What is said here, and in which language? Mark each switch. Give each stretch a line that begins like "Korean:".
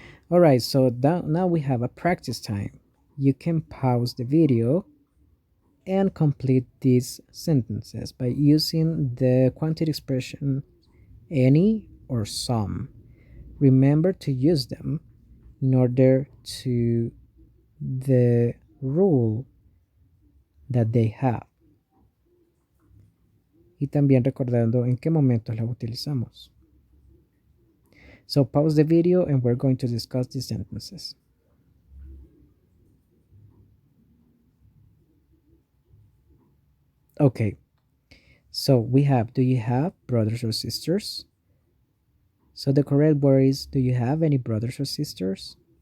English: Alright, so now we have a practice time. You can pause the video and complete these sentences by using the quantity expression any or some. Remember to use them in order to the rule that they have.
Spanish: Y también recordando en qué momentos la utilizamos.
English: So pause the video and we're going to discuss these sentences. Okay, so we have, do you have brothers or sisters? So the correct word is, do you have any brothers or sisters?